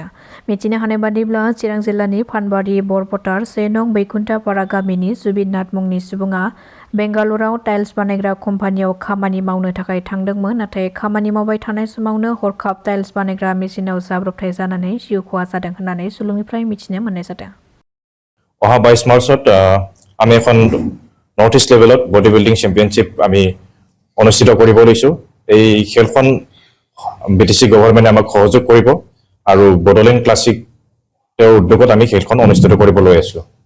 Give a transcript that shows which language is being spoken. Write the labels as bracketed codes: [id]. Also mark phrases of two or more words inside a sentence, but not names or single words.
[brx] मिथिनो हानाय बादिब्ला चिरां जिल्लानि फानबारि बरपटार 1 नं बैकुन्ठापारा गामिनि जुबिन नाथ मुंनि सुबुङा बेंगालुराव टाइल्स बानायग्रा कम्पानियाव खामानि मावनो थाखाय थांदोंमोन। नाथाय खामानि मावबाय थानाय समावनो हरखाब टाइल्स बानायग्रा मेसिनाव जाब्रबथाय जानानै जिउ खहा जादों होननानै सुलुंनिफ्राय मिथिनो मोननाय जादों। [as] অহা 22 মাৰ্চত আমি এখন [en] North East level body building championship [as] আমি অনুষ্ঠিত কৰিব লৈছোঁ। এই খেলখন BTC গভৰ্ণমেণ্টে আমাক সহযোগ কৰিব আৰু বডোলেণ্ড ক্লাছিক তেওঁৰ উদ্যোগত আমি খেলখন অনুষ্ঠিত কৰিব লৈ আছোঁ।